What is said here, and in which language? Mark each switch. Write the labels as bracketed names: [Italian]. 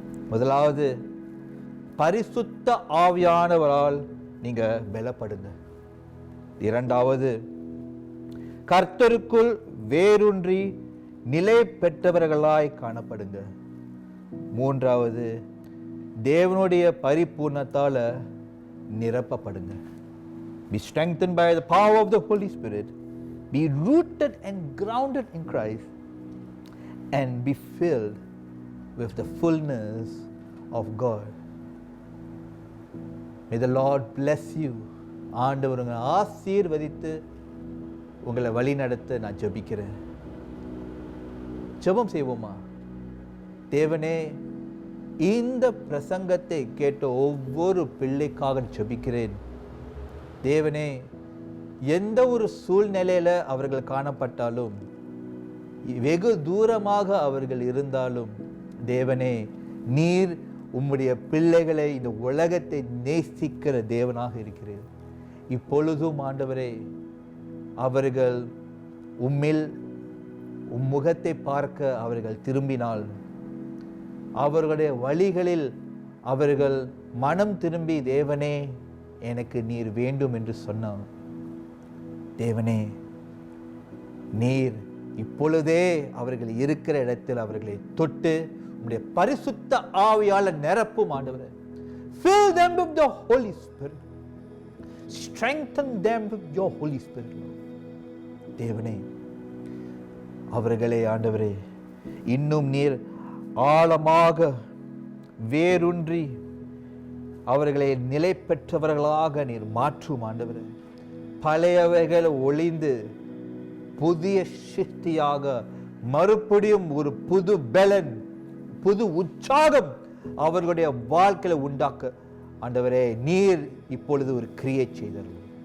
[Tamil] முதலாவது, பரிசுத்த ஆவியானவரால் நீங்க பலப்படுங்க. இரண்டாவது, கர்த்தருக்குள் வேரூன்றி நிலை பெற்றவர்களாய் காணப்படுங்க. மூன்றாவது, தேவனுடைய பரிபூர்ணத்தால நிரப்பப்படுங்க. [English] Be strengthened by the power of the Holy Spirit. Be rooted and grounded in Christ and be filled with the fullness of God. May the Lord bless you. [Tamil] ஆண்டவர் உங்களை ஆசீர்வதித்து உங்களை வழி நடத்த நான் ஜெபிக்கிறேன். ஜெபம் செய்வோமா? தேவனே, இந்த பிரசங்கத்தை கேட்ட ஒவ்வொரு பிள்ளைக்காக ஜெபிக்கிறேன். தேவனே, எந்த ஒரு சூழ்நிலையில அவர்கள் காணப்பட்டாலும், வெகு தூரமாக அவர்கள் இருந்தாலும், தேவனே, நீர் உம்முடைய பிள்ளைகளை, இந்த உலகத்தை நேசிக்கிற தேவனாக இருக்கிறீர். இப்பொழுதும் ஆண்டவரே, அவர்கள் உம்மில் முகத்தை பார்க்க அவர்கள் திரும்பினால், அவர்களுடைய வழிகளில் அவர்கள் மனம் திரும்பி, தேவனே எனக்கு நீர் வேண்டும் என்று சொன்னார். தேவனே, நீர் இப்பொழுதே அவர்கள் இருக்கிற இடத்தில் அவர்களை தொட்டு உம்முடைய பரிசுத்த ஆவியால நிரப்பும் ஆண்டவரே. [English] Fill them with the Holy Spirit. Strengthen them with your Holy Spirit. [Tamil] தேவனே, அவர்களே ஆண்டவரே இன்னும் நீர் ஆழமாக வேரூன்றி அவர்களை நிலை பெற்றவர்களாக நீர் மாற்றும் ஆண்டவரே. பழையவைகள் ஒளிந்து புதிய சக்தியாக மறுபடியும் ஒரு புது பலன், புது உற்சாகம் அவர்களுடைய வாழ்க்கையில உண்டாக்க ஆண்டவரே நீர் இப்பொழுது ஒரு கிரியை செய்தீர்கள்.